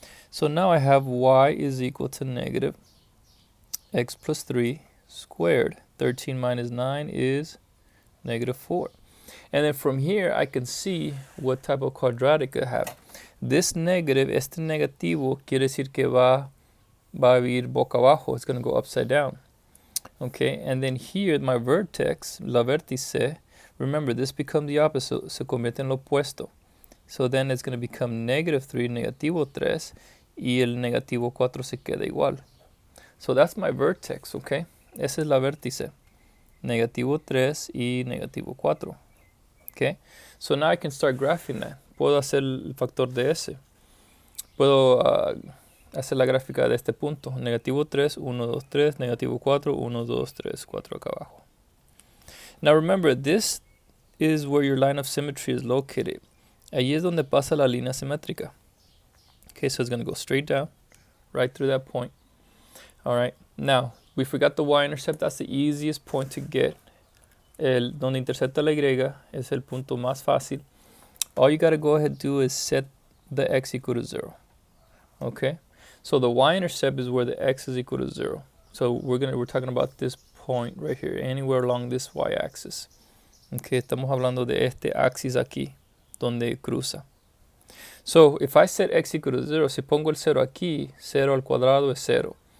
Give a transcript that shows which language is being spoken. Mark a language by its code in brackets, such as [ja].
[en] So now I have y is equal to negative x plus 3 squared. 13 minus 9 is negative 4. And then from here, I can see what type of quadratic I have. This negative, [es] este negativo, quiere decir que va a ir boca abajo. [en] It's going to go upside down. Okay, and then here, my vertex, [es] la vértice, [en] remember, this becomes the opposite. [es] Se convierte en lo opuesto. [en] So then it's going to become negative 3, [es] negativo 3, y el negativo 4 se queda igual. [en] So that's my vertex, okay? [es] Esa es la vértice. Negativo 3 y negativo 4. Okay? [en] So now I can start graphing that. [es] Puedo hacer el factor de S. Puedo hacer la gráfica de este punto. Negativo 3, 1, 2, 3. Negativo 4, 1, 2, 3, 4 acá abajo. [en] Now remember, this is where your line of symmetry is located. [es] Allí es donde pasa la línea simétrica. [en] Okay, so it's going to go straight down, right through that point. All right, now we forgot the y-intercept. That's the easiest point to get. [es] Donde intercepta la y es el punto más fácil. [en] All you got to go ahead and do is set the x equal to 0. Okay, so the y-intercept is where the x is equal to 0. So we're talking about this point right here, anywhere along this y-axis. [es] Okay, estamos hablando de este axis aquí, donde cruza. [en] So if I set x equal to 0, [es] si pongo el 0 aquí, 0 al cuadrado es 0.